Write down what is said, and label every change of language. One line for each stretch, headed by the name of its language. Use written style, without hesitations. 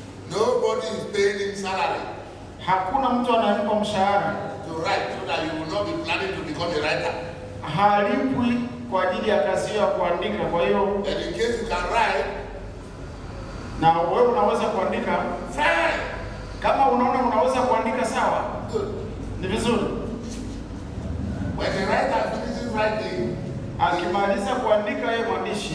English: Nobody is paying him salary
Swahili: Hakuna mtu anayempa mshahara.
English: to write so that you will not be planning to become a writer.
Swahili: Halipwi kwa ajili ya kazi ya kuandika. Kwa hiyo,
English: And in case you can write,
Swahili: na wewe unaweza kuandika,
English: fine.
Swahili: kama unaona unaweza kuandika sawa,
English: Good.
Swahili: ni vizuri.
English: When the writer finishes writing,
Swahili: Akimaliza kuandika yeye mwandishi,